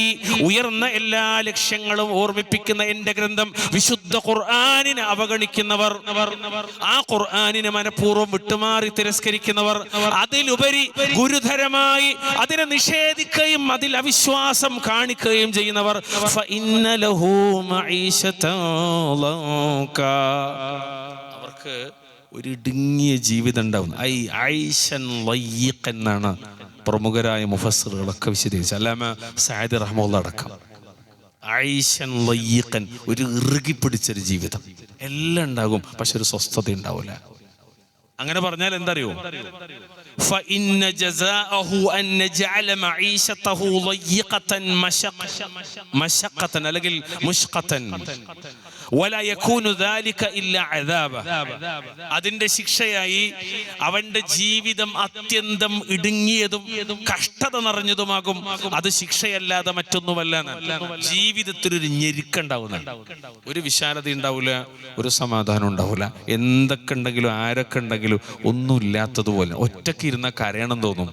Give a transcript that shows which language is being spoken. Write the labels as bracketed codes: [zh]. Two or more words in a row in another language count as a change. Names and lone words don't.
[ml] ഉയർന്ന എല്ലാ ലക്ഷ്യങ്ങളും ഓർമ്മിപ്പിക്കുന്ന എന്റെ ഗ്രന്ഥം, വിശുദ്ധ ഖുർആനിനെ അവഗണിക്കുന്നവർ, ആ ഖുർആനിനെ മനഃപൂർവ്വം വിട്ടുമാറി തിരസ്കരിക്കുന്നവർ, അതിലുപരി ഗുരുതരമായി അതിനെ നിഷേധിക്കുകയും അതിൽ അവിശ്വാസം കാണിക്കുകയും ചെയ്യുന്നവർ, അവർക്ക് ഒരു ഇടുങ്ങിയ ജീവിതം ഉണ്ടാവും. എന്നാണ് പ്രമുഖരായ മുഫസ്സിറുകളൊക്കെ വിശദീകരിച്ചു. അല്ലാമ സഅദി റഹ്മത്തുള്ളാഹി അടക്കം. [ar] عيشا ضيقا, [ml] ഒരു ഇറുകി പിടിച്ചൊരു ജീവിതം. എല്ലാം ഉണ്ടാകും, പക്ഷെ ഒരു സ്വസ്ഥത ഉണ്ടാവില്ല. അങ്ങനെ പറഞ്ഞാൽ എന്തറിയോ? [ar] فإن جزاءه أن نجعل معيشته ضيقة مشقة അല്ലെങ്കിൽ مشقة ولا يكون ذلك إلا عذابا. [ml] അതിന്റെ ശിക്ഷയായി അവന്റെ ജീവിതം അത്യന്തം ഇടുങ്ങിയതും കഷ്ടത നിറഞ്ഞതുമാകും. അത് ശിക്ഷയല്ലാതെ മറ്റൊന്നുമല്ല. ജീവിതത്തിൽ ഒരു ഞെരുക്കുണ്ടാവുന്നുണ്ട്, ഒരു വിശാലത ഉണ്ടാവില്ല, ഒരു സമാധാനം ഉണ്ടാവില്ല. എന്തൊക്കെ ഉണ്ടെങ്കിലും ആരൊക്കെ ഉണ്ടെങ്കിലും ഒന്നുമില്ലാത്തതുപോലെ ഒറ്റയ്ക്ക് ഇരുന്നാൽ കരയണം തോന്നും.